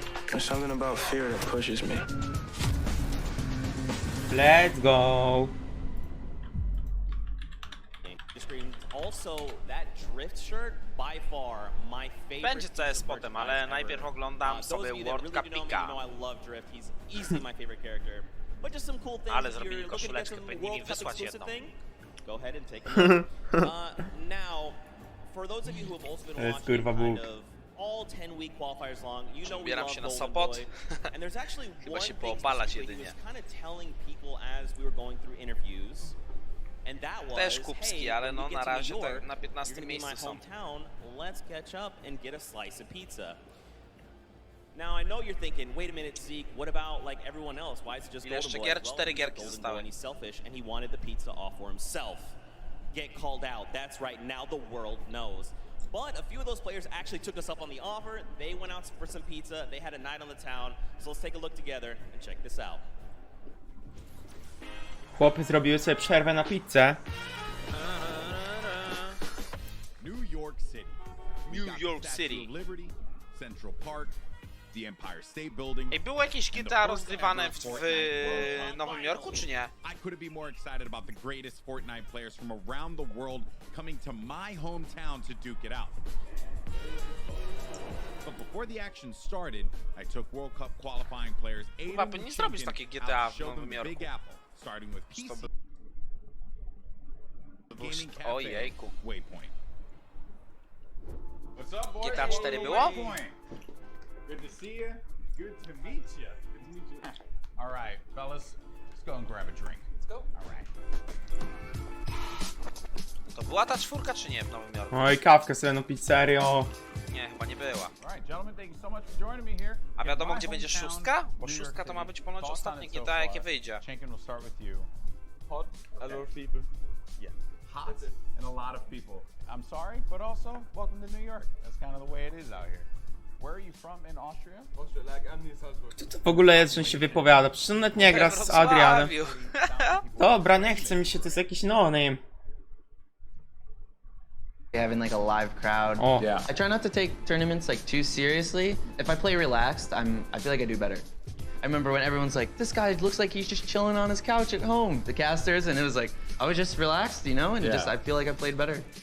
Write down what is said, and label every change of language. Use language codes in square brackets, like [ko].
[en] There's something about fear that pushes me. Let's go. Also, that drift shirt, by far my favorite. [pl] Będzie CS potem, ale najpierw oglądam sobie World Cupika. [en] I love drift. He's easily my favorite character. But just some cool things. [pl] Ale zrobili koszuleczkę, powinni mi wysłać jedną. [en] Go ahead and take a look. Now, for those of you who have also been watching kind of all 10-week qualifiers long, you know we love Golden Boy. And there's actually one thing specifically he was kind of telling people as we were going through interviews. And that was, [pl] też kubski, ale no na razie tak na 15 miejscu są. [en] Let's catch up and get a slice of pizza. Now I know you're thinking, wait a minute, Zeke, what about like everyone else? Why is it just Golden Boy? [pl] Well, 4 gierki zostały. [en] And he's selfish and he wanted the pizza off for himself. Get called out. That's right. Now the world knows. But a few of those players actually took us up on the offer. They went out for some pizza. They had a night on the town. So let's take a look together and check this out. [pl] Chłopy zrobiły sobie przerwę na pizzę. [en] New York City. New York City. Liberty, Central Park, the Empire State Building. [pl] Ej, było jakieś GTA rozgrywane w Nowym Jorku, czy nie? [en] I couldn't be more excited about the greatest Fortnite players from around the world coming to my hometown to duke it out. But before the action started, I took World Cup qualifying players [pl] Chyba powinni zrobić takie GTA w Nowym Jorku. [en] Starting with PC, Gaming Cafe, [pl] Ojejku. [en] Waypoint. [pl] GTA 4 było? [en] Good to see you. Good to meet you. All right, fellas, let's go and grab a drink. Let's go. All right. [pl] To była ta 4 czy nie w Nowym Jorku? Oj, kawkę sobie no pizzerio. Nie, chyba nie była. [en] All right, gentlemen, thank you so much for joining me here. [pl] A wiadomo gdzie będzie 6? Bo 6 to ma być ponoć ostatnie GTA jakie wyjdzie. [en] Champion will start with you. Hot, a lot of people. Yeah. Hot and a lot of people. I'm sorry, but also welcome to New York. That's kind of the way it is out here. Where are you from in Austria? Austria, like I'm in Salzburg. [pl] Kto to w ogóle jest, że się wypowiada? Przecież on nawet nie gra z Adrianem. Dobra, nie chce mi się, to jest jakiś no-name. [en] Having like a live crowd. Oh. Yeah. I try not to take tournaments like too seriously. If I play relaxed, I feel like I do better. I remember when everyone's like, this guy looks like he's just chilling on his couch at home, the casters, and it was like, I was just relaxed, you know, and just I feel like I played better.